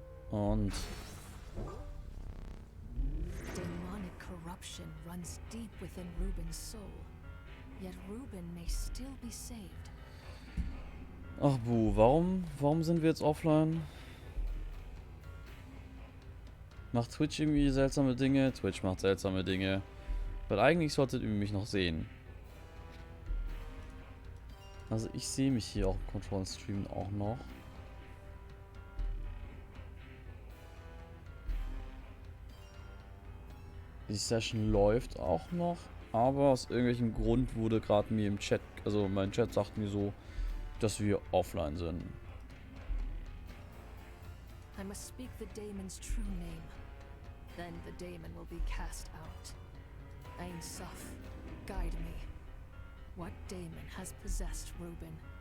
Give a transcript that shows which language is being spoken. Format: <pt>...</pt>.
<en>Und Demonic corruption runs deep within Reuben's soul. Yet Reuben may still be saved.</en> <de>ach Bu, warum sind wir jetzt offline? Macht Twitch irgendwie seltsame Dinge? Twitch macht seltsame Dinge. Weil eigentlich solltet ihr mich noch sehen. Also ich sehe mich hier auch im Control-Stream auch noch. Die Session läuft auch noch. Aber aus irgendwelchem Grund wurde gerade mir im Chat, also mein Chat sagt mir so, dass wir offline sind.</de> <en>I must speak the daemon's true name. Then the daemon will be cast out. Ein Sof, guide me. What daemon has possessed Reuben?</en>